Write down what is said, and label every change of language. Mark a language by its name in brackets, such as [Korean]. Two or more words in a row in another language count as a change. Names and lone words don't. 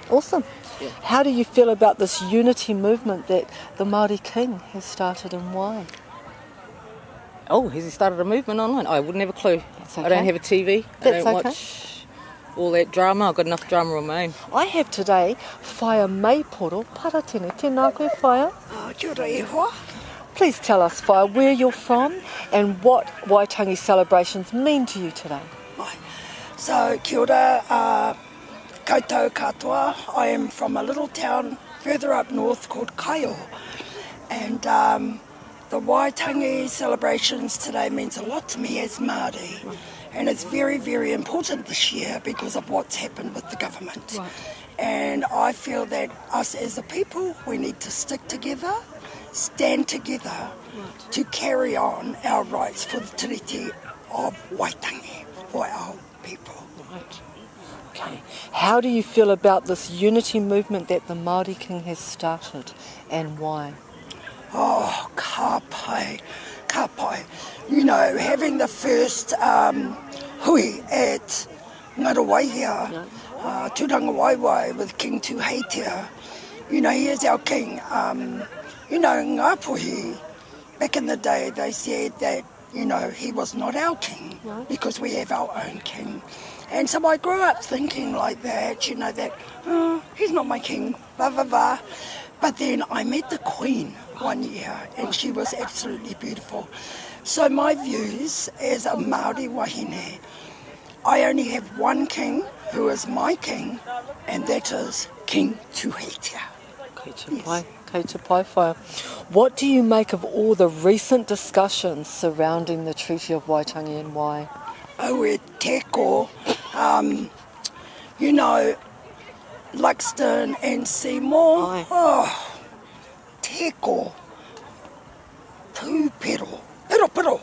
[English] Awesome. Yeah. How do you feel about this unity movement that the Māori King has started, and why? Oh, has he started a movement online? I wouldn't have a clue. That's okay. I don't have a TV. I That's don't okay. watch all that drama. I've got enough drama on my own. I have today Whaia Maiporo Paratene. [Māori] Tēnā koe, Whaia. Kia ora e hoa. [English] Please tell us, Whaia, where you're from and what Waitangi celebrations mean to you today. Right. So, [Māori] kia ora, koutou katoa. [English] I am from a little town further up north called Kaio. And the Waitangi celebrations today means a lot to me as Māori. Right. And it's very, very important this year because of what's happened with the government. Right. And I feel that us as a people, we need to stick together, stand together to carry on our rights for the tiriti of Waitangi, for our people. Right. Okay. How do you feel about this unity movement that the Māori King has started, and why? [Māori] Oh, ka pai, ka pai. [English] Having the first hui at Ngarawahia, Tūranga Waiwai with King Tuheitia. He is our king. Ngāpuhi, back in the day, they said that, he was not our king because we have our own king. And so I grew up thinking like that, you know, that, oh, he's not my king, blah, blah, blah. But then I met the Queen one year, and she was absolutely beautiful. So my views as a [Māori] Māori wahine, [English] I only have one king who is my king, and that is King Tuheitia. [Māori] Kei te pai whai. [English] What do you make of all the recent discussions surrounding the Treaty of Waitangi and why? Oh, [Māori] e teko, [English] you know, Luxton and Seymour. Aye. Oh, teko, tūpero, pero.